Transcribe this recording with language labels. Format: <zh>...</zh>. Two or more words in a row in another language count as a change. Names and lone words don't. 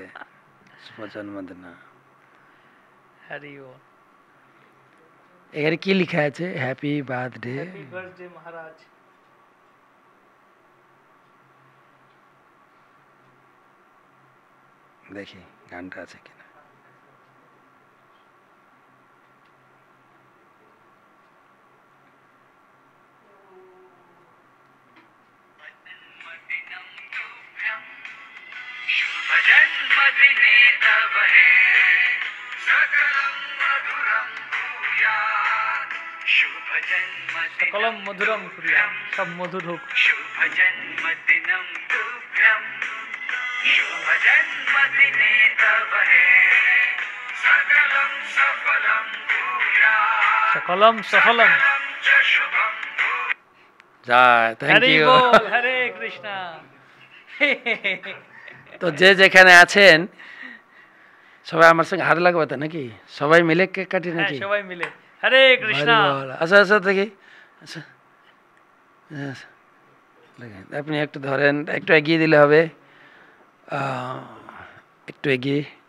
<bn>শুভ জন্মদিন। এখানে কি লেখা আছে?</bn> <en>Happy birthday. Happy birthday মহারাজ।</en> <bn>দেখি গানটা আছে কিনা।</bn> <sa>जन्मदिने तव हे सकलं मधुरं भूयात् शुभ जन्मदिनं सकलं मधुरं</sa> <bn>কুরিয়াম, সব মধুর হোক।</bn> <sa>शुभ जन्मदिनं तुभ्यं शुभ जन्मदिने तव हे सकलं सफलं भूयात् सकलं सफलं। च शुभं</sa> <bn>যায়, থ্যাংক হরি ইউ। বল, হরে কৃষ্ণা। তো যে যেখানে আছেন সবাই আমার সঙ্গে হাত লাগাবে তো নাকি? সবাই মিলে কেক কাটি হ্যাঁ, নাকি? সবাই মিলে হরে কৃষ্ণা। হরি বল। আচ্ছা আচ্ছা দেখি, আচ্ছা আচ্ছা, দেখেন, আপনি একটু ধরেন, একটু এগিয়ে দিলে হবে, একটু এগিয়ে।</bn>